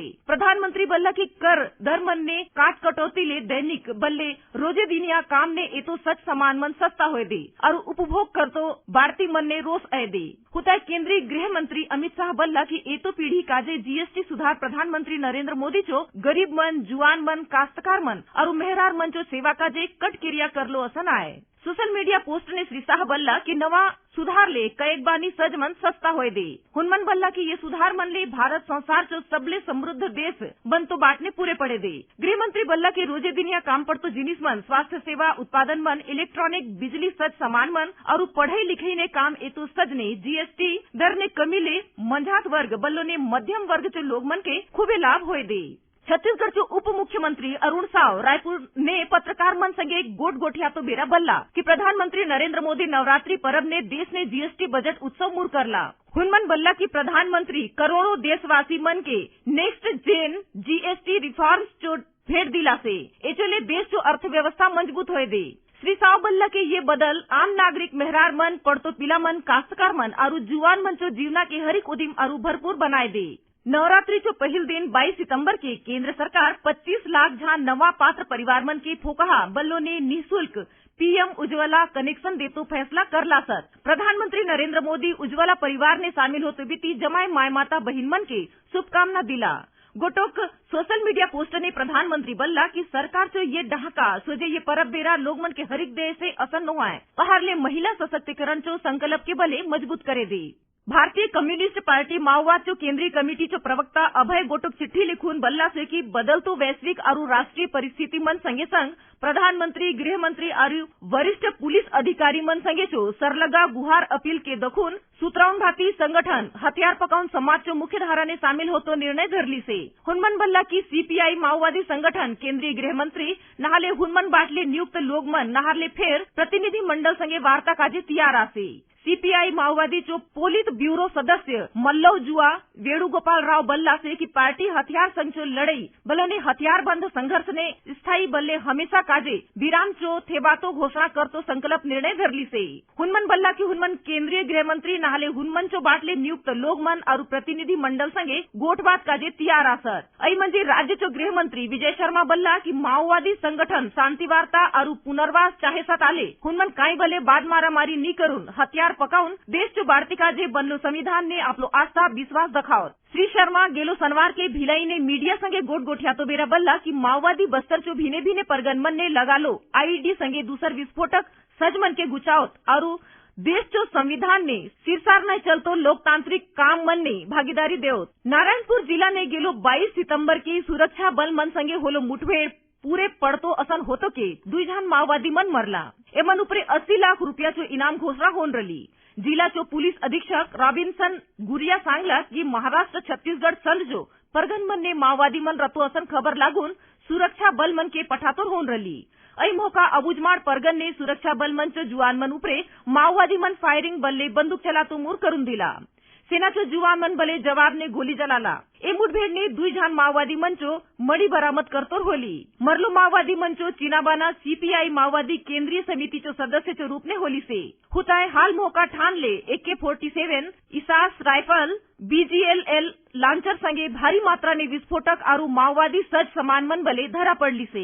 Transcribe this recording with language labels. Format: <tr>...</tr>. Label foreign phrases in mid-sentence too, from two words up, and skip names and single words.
<hlb>प्रधानमंत्री बल्ला की कर दर मन ने काट कटौती ले दैनिक बल्ले रोजे दिनिया काम ने ए तो सच सामान मन सस्ता होए दे और उपभोग कर तो बाढ़ती मन ने रोस आए दे। हुताय केंद्रीय गृह मंत्री अमित शाह बल्ला की ए तो पीढ़ी काजे जीएसटी सुधार प्रधानमंत्री नरेंद्र मोदी चो गरीब मन, जुआन मन, काश्तकार मन और मेहरार मन चो सेवा काजे कट क्रिया करलो असन आए।</hlb> <en>social media post</en> <hlb>ने श्री शाह बल्ला की नवा सुधार ले कएक बानी सज मन सस्ता होए दे। हुनमन बल्ला की ये सुधार मन ले भारत संसार चो सबले समृद्ध देश बन तो बांटने पूरे पड़े दे। गृह मंत्री बल्ला के रोजे दिनिया काम पर तो जिनिस मन, स्वास्थ्य सेवा उत्पादन मन, इलेक्ट्रॉनिक बिजली सज सामान मन और पढ़ाई लिखाई ने काम ए तो सज ने जीएसटी दर ने कमी ले मंझात वर्ग बल्लो ने मध्यम वर्ग चो लोग मन के खूबे लाभ होए दे। छत्तीसगढ़ के उप मुख्यमंत्री अरुण साव रायपुर ने पत्रकार मन संगे गोट गोठिया तो बेरा बल्ला कि प्रधानमंत्री नरेंद्र मोदी नवरात्रि पर्व ने देश ने जीएसटी बजट उत्सव मूर करला। हुनमन बल्ला की प्रधानमंत्री करोड़ों देशवासी मन के</hlb> <en>Next Gen GST reforms</en> <hlb>चो भेंट दिला से एचोले देश चो अर्थव्यवस्था मजबूत होए दे। श्री साव बल्ला के ये बदल आम नागरिक मेहरार मन, पड़तो पिला मन, काश्तकार मन और जुआन मन चो जीवना के हरिक उदिम और भरपूर बनाए दे। नवरात्रि चो पहल दिन 22 सितंबर के केंद्र सरकार 25 लाख झा नवा पात्र परिवार मन के फोकहा बल्लो ने निःशुल्क पीएम उज्ज्वला कनेक्शन देतो फैसला करला सत। प्रधानमंत्री नरेंद्र मोदी उज्ज्वला परिवार ने शामिल होते बीती जमाए माय माता बहिन मन के शुभकामना दिला। गोटोक</hlb> <en>social media post</en> <hlb>ने प्रधानमंत्री बल्ला की सरकार चो ये डहाका सोजे ये परब बेरा लोग मन के हरिक दे से असर नो आए पहाड़ ले महिला सशक्तिकरण चो संकल्प के बले मजबूत करे दे। भारतीय कम्युनिस्ट पार्टी माओवाद चो केंद्रीय कमेटी चो प्रवक्ता अभय गोटोक चिट्ठी लिखून बल्ला से की बदलतो वैश्विक और राष्ट्रीय परिस्थिति मन संगे संग प्रधानमंत्री, गृह मंत्री और वरिष्ठ पुलिस अधिकारी मन संगे चो सरलगा गुहार अपील के दखून सूत्राउन भाती संगठन हथियार पकाउन समाज चो मुख्य धारा ने शामिल होतो निर्णय धरली से। हुनमन बल्ला की सीपीआई माओवादी संगठन केंद्रीय गृह मंत्री नहाले हुनमन बाटले नियुक्त लोग मन नहारले फेर प्रतिनिधि मंडल संगे वार्ता काजे तैयार आसे। सीपीआई माओवादी चो पोलित ब्यूरो सदस्य मल्लव जुआ वेणुगोपाल राव बल्ला से की पार्टी हथियार संग चो लड़ाई बल्ले हथियार बंद संघर्ष ने स्थायी बल्ले हमेशा काजे विराम चो थेबातो घोषणा करतो संकल्प निर्णय धरली से। हुनमन बल्ला की हुनमन केंद्रीय गृह मंत्री नहाले हुनमन चो बाटले नियुक्त लोग मन और प्रतिनिधि मंडल संगे गोठबात काजे तैयार आसत। आई मंजे राज्य चो गृह मंत्री विजय शर्मा बल्ला की माओवादी संगठन शांति वार्ता और पुनर्वास चाहे सत आले हुनमन काई भले बाद मारामारी नी करून हथियार पकाउन देश चो बाढ़ती काजे बनलो संविधान ने आपलो आस्था विश्वास दखाओ। श्री शर्मा गेलो शनिवार के भिलाई ने मीडिया संगे गोट गोठिया तो बेरा बल्ला की माओवादी बस्तर चो भिने भिने परगन मन ने लगा लो आईडी संगे दूसर विस्फोटक सजमन के गुचावत और देश चो संविधान ने सिरसार न चलतो लोकतांत्रिक काम मन ने भागीदारी देवत। नारायणपुर जिला ने गेलो 22 सितंबर की सुरक्षा बल मन संगे होलो मुठभेड़ पूरे पड़तो असन होतो के 2 जन माओवादी मन मरला। एमन उपरे 80 लाख रुपया चो इनाम घोषणा होन रली। जिला चो पुलिस अधीक्षक रॉबिन्सन गुरिया सांगला की महाराष्ट्र छत्तीसगढ़ संघ जो परगन मन ने माओवादी मन रतो असन खबर लागून सुरक्षा बल मन के पठातोर होन रली। आई मौका अबुजमाड़ परगन ने सुरक्षा बल मन चो जुआन मन उपरे माओवादी मन फायरिंग बल्ले बंदूक चलातो मूर करून दिला। सेना चो जुवान मन बले जवाब ने गोली जलाला। ए मुठभेड़ ने 2 जन माओवादी मंचो मड़ी बरामद करतोर होली। मरलो माओवादी मंचो चीनाबाना सीपीआई माओवादी केंद्रीय समिति चो सदस्य चो रूप ने होली से हुताए हाल मौका ठान ले AK-47 इसास राइफल BGLL लांचर संगे भारी मात्रा ने विस्फोटक आरु माओवादी सज सामान मन बले धरा पड़ली से।</hlb>